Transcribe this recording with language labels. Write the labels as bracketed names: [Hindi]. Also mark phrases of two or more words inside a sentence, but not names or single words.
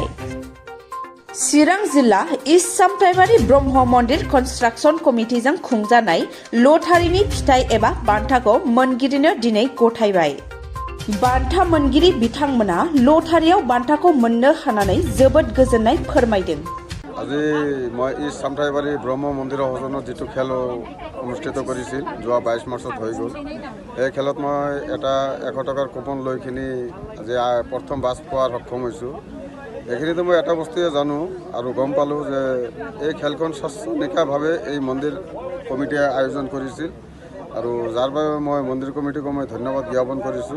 [Bodo] चिरां जिल्ला इस्ट सामथाइबारि ब्रह्म मन्दिर कनस्ट्राक्सन कमिटिजों खुंजानाय लटारिनि फिथाइ एबा बान्थाखौ मोनगिरिनो दिनै गथायबाय। बान्था मोनगिरि बिथांमोना लटारियाव बान्थाखौ मोननो हानानै जोबोद गोजोननाय फोरमायदों। [Assamese] আজি মই ইষ্ট সামথাইবাৰী ব্ৰহ্ম মন্দিৰৰ সজনত যিটো খেল অনুষ্ঠিত কৰিছিল যোৱা 22 মাৰ্চত হৈ গ'ল। এই খেলত মই এটা 100 টকাৰ কুপন লৈ কিনি আজি প্ৰথম বাছ পোৱাৰ সক্ষম হৈছোঁ। এইখিনিতে মই এটা বস্তুৱে জানো আৰু গম পালোঁ যে এই খেলখন স্বচ্ছনিকাভাৱে এই মন্দিৰ কমিটিয়ে আয়োজন কৰিছিল আৰু যাৰ বাবে মই মন্দিৰ কমিটিকো মই ধন্যবাদ জ্ঞাপন কৰিছোঁ।